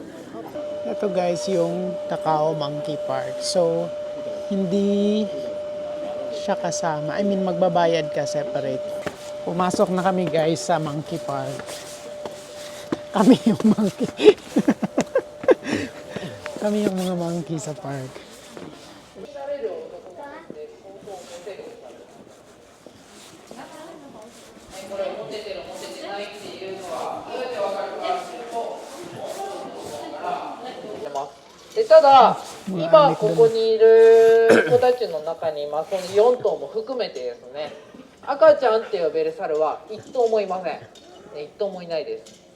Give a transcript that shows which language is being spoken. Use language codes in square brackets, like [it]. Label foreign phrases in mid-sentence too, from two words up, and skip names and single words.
[tl] Ito guys, yung Takao Monkey Park. So, hindi siya kasama. [en] I mean, [tl] magbabayad ka separate. Pumasok na kami guys sa Monkey Park. Kami yung monkey. Kami yung mga monkey sa park. [ja] でただ、今ここにいる子たちの中に、その4頭も含めてですね、赤ちゃんって呼べる猿は1頭もいません。1頭もいないです。